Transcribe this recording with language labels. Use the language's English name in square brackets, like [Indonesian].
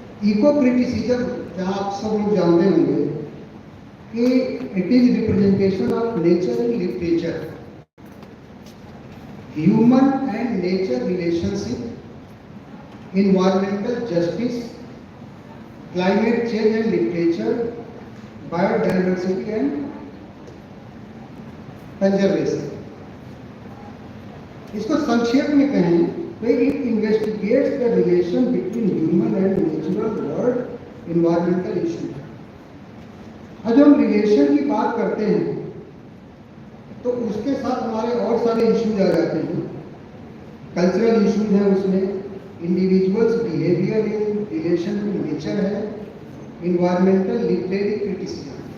[English] eco criticism, [Hindi] जहाँ आप सब लोग जानते होंगे कि [English] It is representation of nature in literature, human and nature relationship, environmental justice, climate change and literature, biodiversity and conservation. [Hindi] इसको संक्षेप में कहें तो [English] it investigates the relation between human and natural world environmental issue. [Hindi] अब जब हम relation की बात करते हैं तो उसके साथ हमारे और सारे इश्यूज आ जाते हैं. [English] cultural issues [Hindi] हैं उसमें, [English] Individuals behaviour in relation to nature है, environmental literary criticism.